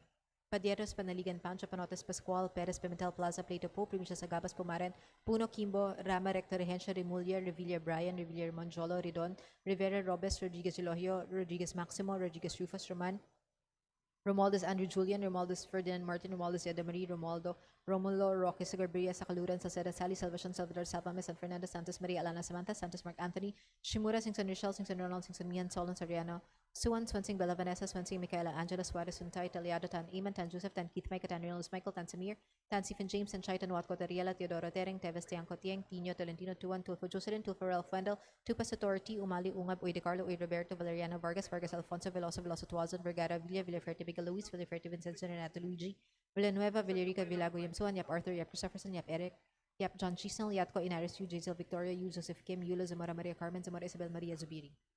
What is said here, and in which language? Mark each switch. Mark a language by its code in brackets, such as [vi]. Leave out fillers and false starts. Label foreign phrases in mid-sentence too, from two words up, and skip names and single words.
[en] Padieros, Panaligan, Pancho, Panotes, Pascual, Perez, Pimentel, Plaza, Plato Po, Primisya Sagabas, Pumaren, Puno, Kimbo, Rama, Recto, Regencia, Remulia, Revilla, Brian, Revilla, Monjolo, Ridon, Rivera, Robes, Rodriguez, Elohio, Rodriguez, Maximo, Rodriguez, Rufus, Roman, Romualdez, Andrew Julian, Romualdez, Ferdinand Martin, Romualdez, Marie, Romualdo, Romulo, Roque, Sagarbria, Sacaluran, Salceda, Sally, Salvacion, Salvador, Salvame, San Fernando, Santos, Maria, Alana, Samantha, Santos, Mark Anthony, Shimura, Singson, Rochelle, Singson, Ronald, Singson, Mian, Solon, Soriano, Suwan, Swansing, Bella Vanessa, Swansing, Michaela, Angela, Suarez, Suntay, Taliado, Tan Iman, Tan Joseph, Tan Keith, Micah, Tan Reynolds, Michael, Tan Samir, Tan Stephen James, Tan Chaitan, Watco, Tariela, Teodoro, Tereng, Teves, Tiangco, Tieng, Tino, Tolentino, Tuan, Tulfo, Jocelyn, Tulfo, Ralph Wendell, Tupas, Authority, Umali, Ungab, Uy de Carlo, Uy Roberto, Valeriano, Vargas, Alfonso, Veloso, Tuazon, Vergara, Villaferte, Miguel Luis, Villaferte, Vincenzo, Renato Luigi, Villanueva, Villarica, Villago, Yamsuan, Yap Arthur, Yap Christopherson, Yap Eric, Yap John Chisnell, Yatco, Inaris, Yu, Jazel, Victoria, Yu, Joseph Kim, Yulo, Zamora, Maria Carmen, Zamora, Isabel, Maria Zubiri.